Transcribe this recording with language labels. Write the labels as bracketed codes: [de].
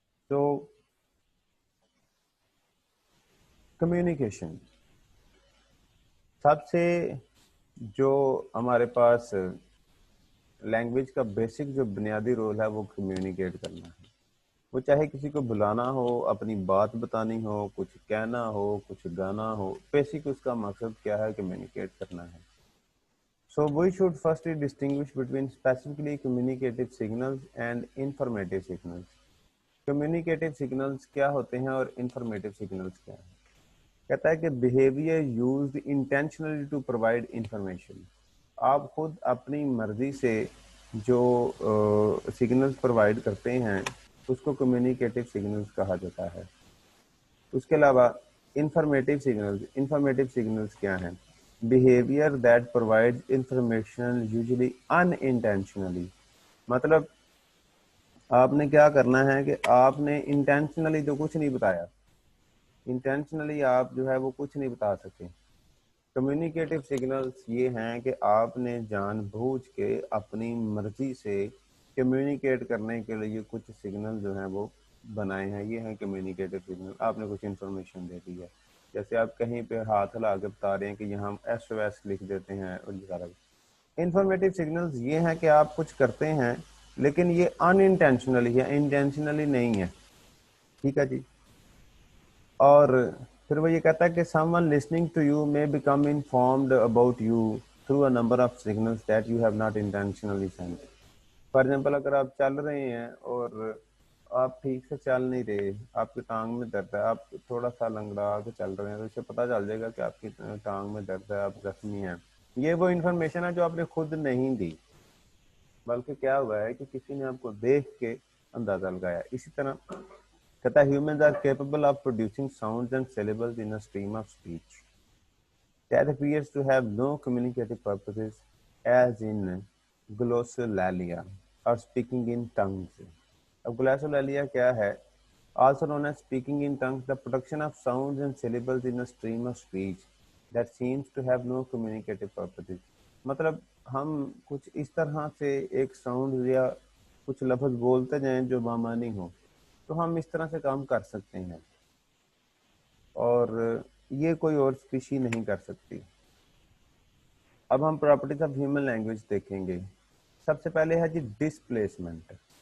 [ur] تو کمیونیکیشن، سب سے جو ہمارے پاس لینگویج کا بیسک جو بنیادی رول ہے وہ کمیونیکیٹ کرنا ہے. وہ چاہے کسی کو بلانا ہو، اپنی بات بتانی ہو، کچھ کہنا ہو، کچھ گانا ہو، بیسک اس کا مقصد کیا ہے؟ کمیونیکیٹ کرنا ہے. [en] So we should firstly distinguish between specifically communicative signals and informative signals. Communicative signals [ur] کیا ہوتے ہیں اور [en] informative signals [ur] کیا ہیں؟ کہتا ہے کہ [en] behavior used intentionally to provide information. [ur] آپ خود اپنی مرضی سے جو سگنلز پرووائڈ کرتے ہیں اس کو کمیونیکیٹو سگنلز کہا جاتا ہے. اس کے علاوہ انفارمیٹیو سگنلز کیا ہیں؟ [en] behavior that provides information usually unintentionally. [ur] مطلب آپ نے کیا کرنا ہے کہ آپ نے انٹینشنلی تو کچھ نہیں بتایا، انٹینشنلی آپ جو ہے وہ کچھ نہیں بتا سکتے. کمیونیکیٹو سگنلز یہ ہیں کہ آپ نے جان بوجھ کے اپنی مرضی سے کمیونیکیٹ کرنے کے لیے کچھ سگنل جو ہیں وہ بنائے ہیں. یہ ہیں کمیونیکیٹو سگنل. آپ نے کچھ انفارمیشن دے دی ہے، جیسے آپ کہیں پہ ہاتھ ہلا کے بتا رہے ہیں کہ یہاں ایس او ایس لکھ دیتے ہیں اور یہ سارا. انفارمیٹیو سگنلز یہ ہیں کہ آپ کچھ کرتے ہیں لیکن یہ ان انٹینشنلی ہے، انٹینشنلی نہیں ہے. ٹھیک ہے جی. اور پھر وہ یہ کہتا ہے کہ [en] someone listening to you may become informed about you through a number of signals that you have not intentionally sent. [ur] For example اگر آپ چل رہے ہیں اور آپ ٹھیک سے چل نہیں رہے، آپ کی ٹانگ میں درد ہے، آپ تھوڑا سا لنگڑا کے چل رہے ہیں تو اس سے پتہ چل جائے گا کہ آپ کی ٹانگ میں درد ہے، آپ زخمی ہیں. یہ وہ انفارمیشن ہے جو آپ نے خود نہیں دی، بلکہ کیا ہوا ہے کہ کسی نے آپ کو دیکھ کے اندازہ لگایا. اسی طرح کہتا ہے [en] humans are capable of producing sounds and syllables in a stream of speech that appears to have no communicative purposes, as in glossolalia or speaking in tongues. اب glossolalia [ur] کیا ہے؟ [en] Also known as speaking in tongues, the production of sounds and syllables in a stream of speech that seems to have no communicative purposes. [ur] مطلب ہم کچھ اس طرح سے ایک sound یا کچھ لفظ بولتے جائیں جو بامانی ہو، تو ہم اس طرح سے کام کر سکتے ہیں اور یہ کوئی اور اسپیشی نہیں کر سکتی. اب ہم پراپرٹیز آف ہیومن لینگویج دیکھیں گے. سب سے پہلے ہے جی ڈسپلیسمنٹ.